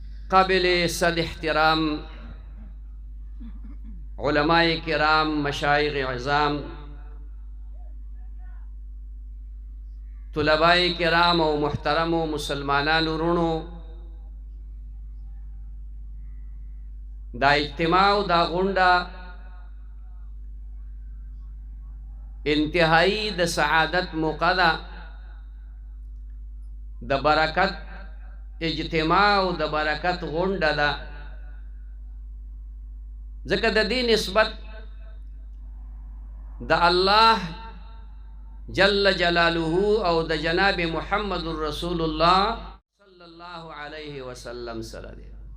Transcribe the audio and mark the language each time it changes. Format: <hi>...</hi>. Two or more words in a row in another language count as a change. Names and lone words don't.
<ps>قابل صد احترام علماء کرام، مشایخ عظام، طلباء کرام او محترم و مسلمانانو رونو، دا اجتماع دا غونډه انتہائی د سعادت موقع ده، د برکت اجتماع او د برکت غونډه ده، ځکه د دې نسبت د الله</ps> <ar>جل جلاله</ar> <ps>او د جناب محمد رسول الله</ps> <ar>صلی الله علیه وسلم</ar> <ps>سره دی.</ps>